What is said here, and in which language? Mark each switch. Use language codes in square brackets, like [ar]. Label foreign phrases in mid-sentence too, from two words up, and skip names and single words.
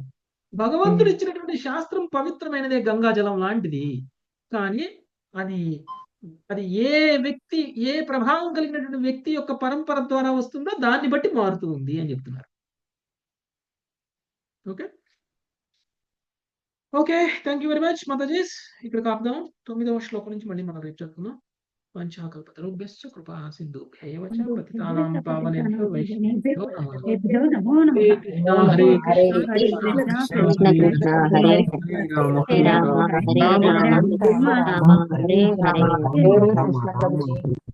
[te] భగవంతుడు ఇచ్చినటువంటి శాస్త్రం పవిత్రమైనదే, గంగాజలం లాంటిది, కానీ అది ఏ వ్యక్తి, ఏ ప్రభావం కలిగినటువంటి వ్యక్తి యొక్క పరంపర ద్వారా వస్తుందో దాన్ని బట్టి మారుతూ ఉంది అని చెప్తున్నారు. [en] Okay. Okay, thank you very much Matajis. [te] ఇక్కడ కాపుదాం. 9వ శ్లోకం నుంచి మళ్ళీ మనం రేపు చదువుకుందాం. [sa] పంచాకల్పతరుభ్యశ్చ కృపా సింధుభ్యైవ చ పతితానాం పావనేభ్యో వైష్ణవేభ్యో నమో నమః. హరే కృష్ణ హరే రామ హరే రామ రామ హరే హరే.